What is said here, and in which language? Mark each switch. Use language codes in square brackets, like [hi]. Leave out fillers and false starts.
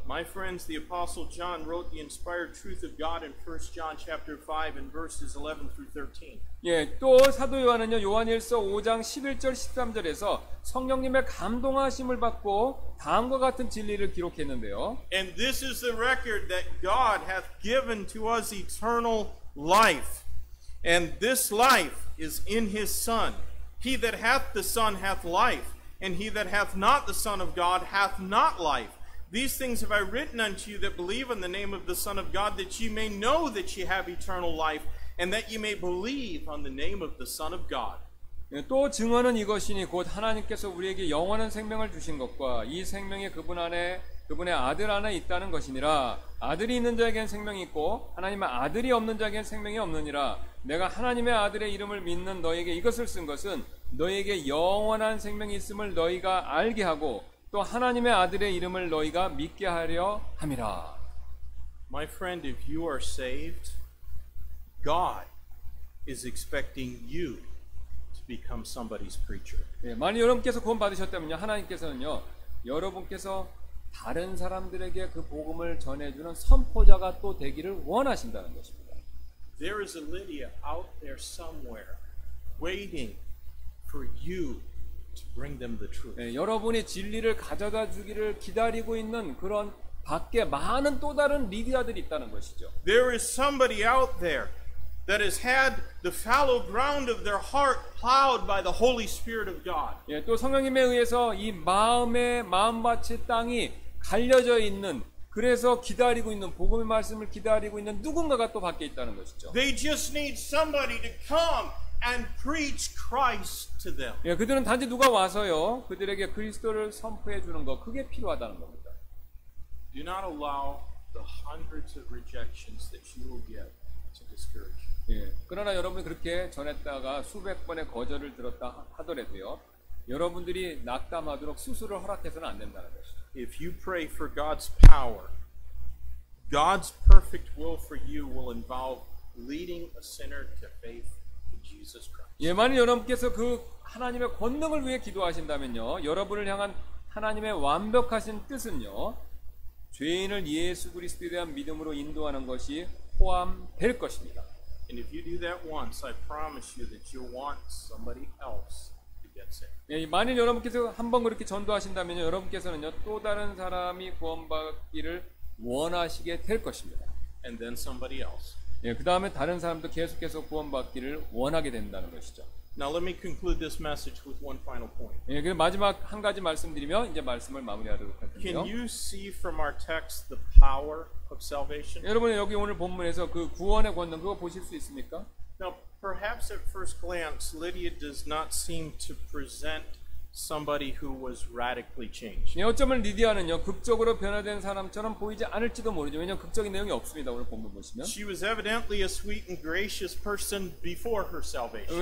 [en] My friends, the apostle John wrote the inspired truth of God in 1 John chapter 5 and verses 11 through 13. [ko] 예, 또 사도 요한은요. 요한일서 5장 11절 13절에서 성령님의 감동하심을 받고 다음과 같은 진리를 기록했는데요. [en] And this is the record that God hath given to us eternal life. And this life is in his Son. He that hath the Son hath life, and he that hath not the Son of God hath not life. These things have I written unto you that believe in the name of the Son of God, that ye may know that ye have eternal life, and that ye may believe on the name of the Son of God. [ko] 또 증언은 이것이니 곧 하나님께서 우리에게 영원한 생명을 주신 것과 이 생명이 그분의 아들 안에 있다는 것이니라. 아들이 있는 자에겐 생명이 있고 하나님의 아들이 없는 자에겐 생명이 없느니라. 내가 하나님의 아들의 이름을 믿는 너에게 이것을 쓴 것은 너에게 영원한 생명이 있음을 너희가 알게 하고 또 하나님의 아들의 이름을 너희가 믿게 하려 함이라. [en] My friend, if you are saved, God is expecting you to become somebody's preacher. [ko] 예, 만약 여러분께서 구원 받으셨다면요, 하나님께서는요, 여러분께서 다른 사람들에게 그 복음을 전해주는 선포자가 또 되기를 원하신다는 것입니다. [en] There is a Lydia out there somewhere waiting for you to bring them the truth. [ko] 예, 여러분이 진리를 가져다 주기를 기다리고 있는 그런 밖에 많은 또 다른 리디아들이 있다는 것이죠. [en] There is somebody out there that has had the fallow ground of their heart plowed by the Holy Spirit of God. [ko] 예, 또 성령님에 의해서 이 마음밭의 땅이 갈려져 있는, 그래서 기다리고 있는, 복음의 말씀을 기다리고 있는 누군가가 또 밖에 있다는 것이죠. [en] They just need somebody to come and preach Christ to them. [ko] 예, 그들은 단지 누가 와서요, 그들에게 그리스도를 선포해 주는 것, 그게 필요하다는 겁니다. [en] Do not allow the hundreds of rejections that you will get to discourage you. [ko] 예, 그러나 여러분이 그렇게 전했다가 수백 번의 거절을 들었다 하더라도요, 여러분들이 낙담하도록 수술을 허락해서는 안 된다는 것이죠. [en] If you pray for God's power, God's perfect will for you will involve leading a sinner to faith in Jesus Christ. [ko] 예, 만일 여러분께서 그 하나님의 권능을 위해 기도하신다면요, 여러분을 향한 하나님의 완벽하신 뜻은요, 죄인을 예수 그리스도에 대한 믿음으로 인도하는 것이 포함될 것입니다. [en] And if you do that once, I promise you that you'll want somebody else to get saved. [ko] 예, 만일 여러분께서 한번 그렇게 전도하신다면요, 여러분께서는요, 또 다른 사람이 구원받기를 원하시게 될 것입니다. [en] And then somebody else. [ko] 예, 그 다음에 다른 사람도 계속해서 구원받기를 원하게 된다는 것이죠. [en] Now let me conclude this message with one final point. [ko] 예, 그리고 마지막 한 가지 말씀드리며 이제 말씀을 마무리하도록 할 텐데요. [en] Can you see from our text the power of salvation? [ko] 여러분 여기 오늘 본문에서 그 구원의 권능 그거 보실 수 있습니까? Now, perhaps at first glance, Lydia does not seem to present somebody who was radically changed. 예, 어쩌면 리디아는요 극적으로 변화된 사람처럼 보이지 않을지도 모르죠. 왜냐하면 극적인 내용이 없습니다. 오늘 본문 보시면. [en] She was evidently a sweet and gracious person before her salvation.